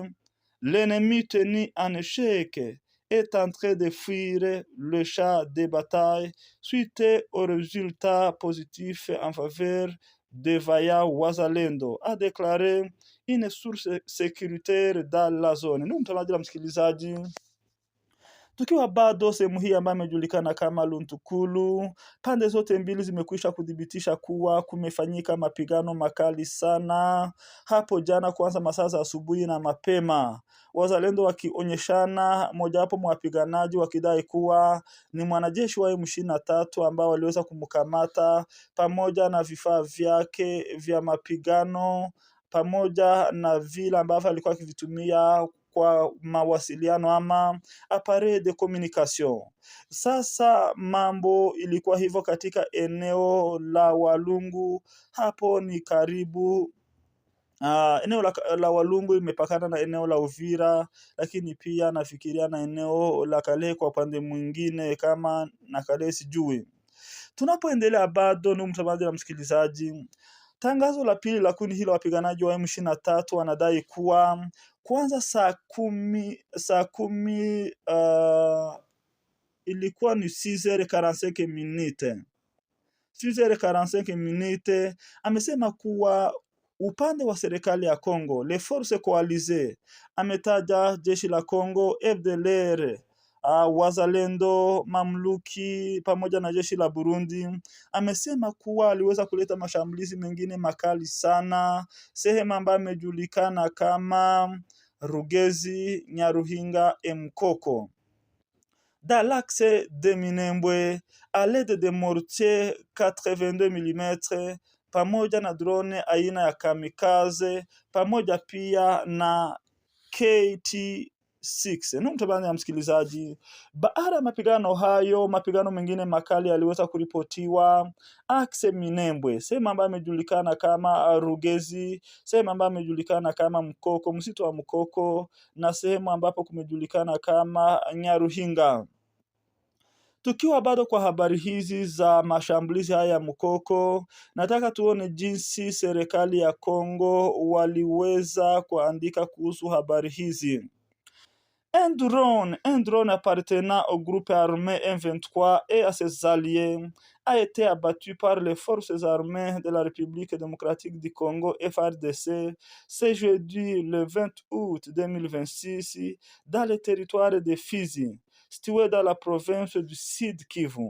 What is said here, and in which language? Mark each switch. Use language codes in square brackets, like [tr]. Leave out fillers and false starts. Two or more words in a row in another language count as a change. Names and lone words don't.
[fr] L'ennemi tenu en échec est en train de fuir le champ de bataille suite aux résultats positifs en faveur de Vaya Wazalendo, a déclaré une source sécuritaire dans la zone. [sw] Ndugu mtazamaji na msikilizaji, tukiwa bado sehemu hii ambayo imejulikana kama Luntukulu, pande zote mbili zimekwisha kudhibitisha kuwa kumefanyika mapigano makali sana hapo jana, kuanza masaa za asubuhi na mapema, wazalendo wakionyeshana mojawapo mwa wapiganaji wakidai kuwa ni mwanajeshi wa M23 ambao waliweza kumkamata pamoja na vifaa vyake vya mapigano pamoja na vile ambavyo alikuwa akivitumia kwa mawasiliano ama [fr] appareil de communication. [sw] Sasa mambo ilikuwa hivyo katika eneo la Walungu. Hapo ni karibu eneo la Walungu imepakana na eneo la Uvira, lakini pia nafikiria na eneo la Kalehe kwa upande mwingine, kama na Kalehe sijui. Tunapoendelea bado, ndugu mtazamaji na msikilizaji, tangazo la pili la kundi hilo wapiganaji wa M23 wanadai kuwa kwanza saa kumi ilikuwa ni 6h45 minutes. 6h45 minutes, amesema kuwa upande wa serikali ya Kongo, [fr] les forces coalisées, [sw] ametaja jeshi la Kongo, FDLR, wazalendo, mamluki pamoja na jeshi la Burundi. Amesema kuwa aliweza kuleta mashambulizi mengine makali sana sehemu ambayo imejulikana kama Rugezi, Nyaruhinga, Mkoko, [fr] dans l'axe de Minembwe à l'aide de mortiers [sw] 82 mm pamoja na drone aina ya kamikaze pamoja pia na KT6. Ndugu mtazamaji na msikilizaji, baada ya mapigano hayo, mapigano mengine makali yaliweza kuripotiwa axe Minembwe, sehemu ambayo imejulikana kama Rugezi, sehemu ambayo imejulikana kama Mkoko, msitu wa Mkoko, na sehemu ambapo kumejulikana kama Nyaruhinga. Tukiwa bado kwa habari hizi za mashambulizi haya ya Mkoko, nataka tuone jinsi serikali ya Kongo waliweza kuandika kuhusu habari hizi. [fr] Un drone appartenant au groupe armé M23 et à ses alliés a été abattu par les forces armées de la République démocratique du Congo FARDC ce jeudi le 20 août 2026 dans le territoire de Fizi, situé dans la province du Sud Kivu.